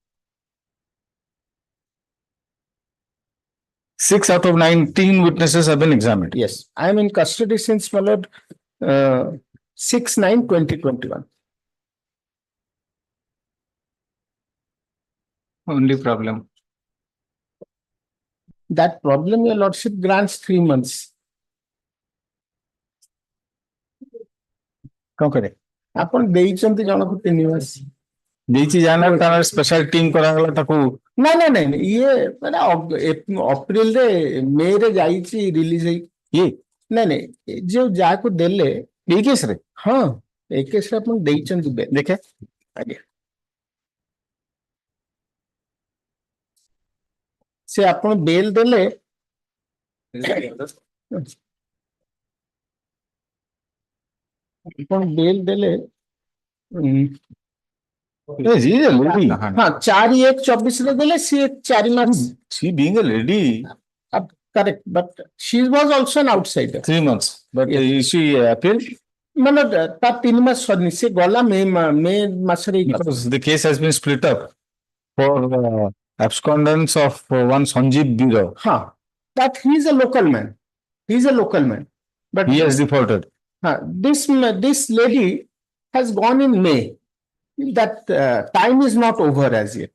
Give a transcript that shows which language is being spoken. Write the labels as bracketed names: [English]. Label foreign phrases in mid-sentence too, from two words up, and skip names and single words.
[English] 6 out of 19 witnesses have been examined. Yes, I am in custody since, my lord, 6/9/2021. Only problem. That problem, your lordship grants 3 months. [Hindi] कौन करे [Odia] ଆପଣ ଦେଇଛନ୍ତି ଜଣକୁ 3 ମାସ ଦେଇଛି ଜାନା ତାର [English] special team [Odia] କରାଗଲା ତାକୁ ନାଇଁ ନାଇଁ ନାଇଁ ଇଏ ମାନେ ଅପ୍ରିଲ ରେ ମେ ରେ ଯାଇଛି ରିଲିଜ ହେଇ ଇଏ ନାଇଁ ନାଇଁ ଯୋଉ ଯାହାକୁ ଦେଲେ ଏଇ କେସ୍ ରେ ହଁ ଏଇ କେସରେ ଆପଣ ଦେଇଛନ୍ତି ବେଲ ଦେଖେ ଆଜ୍ଞା ସେ ଆପଣ ବେଲ ଦେଲେ ଆପଣ ବେଲ ଦେଲେ ହଁ 4/1/24 ଦେଲେ ସିଏ 4 ମାସ [English] she being a lady correct but she was also an outsider 3 months but is she appealed [Odia] ମାନେ ତା 3 ମାସ ସରିନି ସେ ଗଲା ମେ ମାସରେ [English] because the case has been split up for abscondence of one Sanjeev Bira. ହଁ that he is a local man but He has defaulted. This lady has gone in May. That time is not over as yet.